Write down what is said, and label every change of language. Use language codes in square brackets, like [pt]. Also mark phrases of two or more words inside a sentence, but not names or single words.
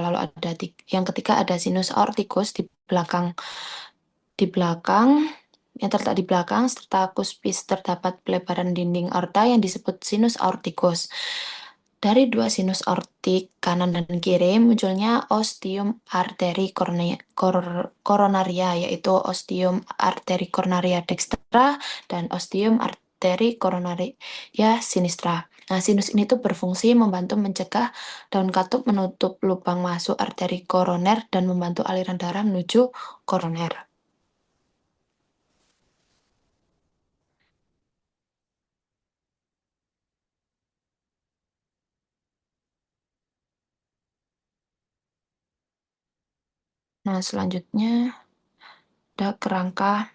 [id] Lalu ada yang ketiga ada sinus aorticus di belakang yang terletak di belakang serta kuspis terdapat pelebaran dinding aorta yang disebut sinus aorticus. Dari dua sinus aortik kanan dan kiri munculnya ostium arteri coronaria, yaitu ostium arteri coronaria dextra dan ostium arteri coronaria sinistra. Nah, sinus ini tuh berfungsi membantu mencegah daun katup menutup lubang masuk arteri koroner dan membantu aliran darah menuju koroner. Nah, selanjutnya ada kerangka.